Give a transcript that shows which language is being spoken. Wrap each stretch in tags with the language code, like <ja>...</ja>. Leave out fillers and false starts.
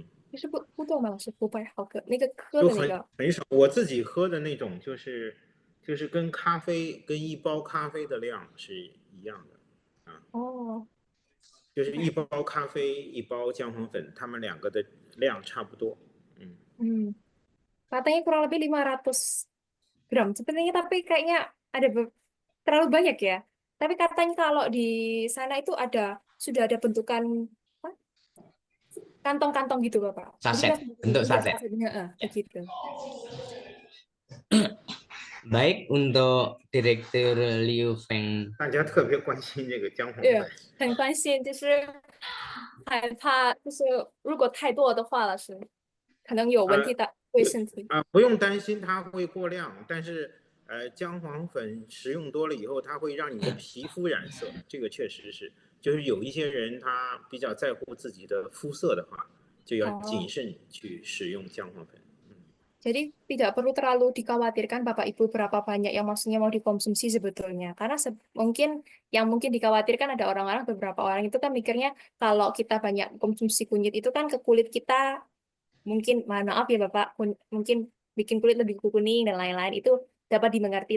<zh>你是不懂吗？老师500毫克那个克就的那个很少。我自己喝的那种就是跟一包咖啡的量是一样的啊，哦，就是一包咖啡一包姜黄粉，它们两个的量差不多。</zh> <id>katanya kurang lebih 500 gram sebenarnya, tapi kayaknya ada terlalu banyak ya. Tapi katanya kalau di sana itu sudah ada bentukan apa, kantong-kantong gitu Bapak. Jadi saset, pas bentuk iya saset. sasetnya, begitu. Baik, untuk Direktur Liu Feng.</id> <zh>大家特别关心这个姜黄对，粉。很关心，就是害怕，就是如果太多的话了，是可能有问题的，对身体。不用担心它会过量，但是姜黄粉食用多了以后，它会让你的皮肤染色，这个确实是，就是有一些人他比较在乎自己的肤色的话，就要谨慎去使用姜黄粉。</zh> <id>Jadi tidak perlu terlalu dikhawatirkan Bapak Ibu berapa banyak yang maksudnya mau dikonsumsi sebetulnya. Karena mungkin dikhawatirkan ada beberapa orang itu kan mikirnya kalau kita banyak konsumsi kunyit itu kan ke kulit kita mungkin, maaf ya Bapak, mungkin bikin kulit lebih kuning dan lain-lain, itu dapat dimengerti.</id>